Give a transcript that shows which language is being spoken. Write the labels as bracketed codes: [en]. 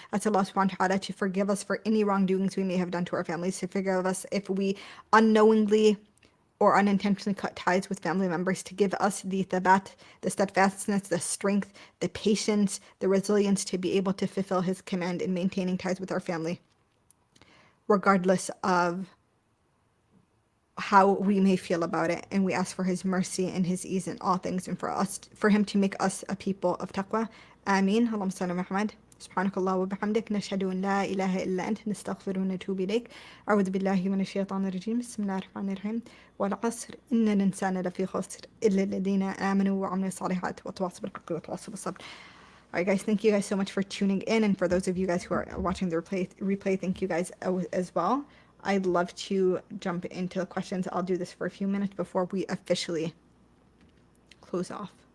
[en] I ask Allah subhanahu wa ta'ala to forgive us for any wrongdoings we may have done to our families, to forgive us if we unknowingly or unintentionally cut ties with family members, to give us the thabat, the steadfastness, the strength, the patience, the resilience to be able to fulfill his command in maintaining ties with our family, regardless of how we may feel about it. And we ask for his mercy and his ease in all things, and for him to make us a people of taqwa. Ameen. Allahumma salli Muhammad. [ar] سبحانك الله وبحمدك نشهد أن لا إله إلا أنت نستغفر ونتوب إليك أعوذ بالله من الشيطان الرجيم بسم الله الرحمن الرحيم والعصر إن الإنسان لفي خسر إلا الذين آمنوا وعملوا الصالحات وتواصوا بالحق وتواصوا بالصبر. [en] Alright guys, thank you guys so much for tuning in, and for those of you guys who are watching the replay, thank you guys as well. I'd love to jump into the questions. I'll do this for a few minutes before we officially close off.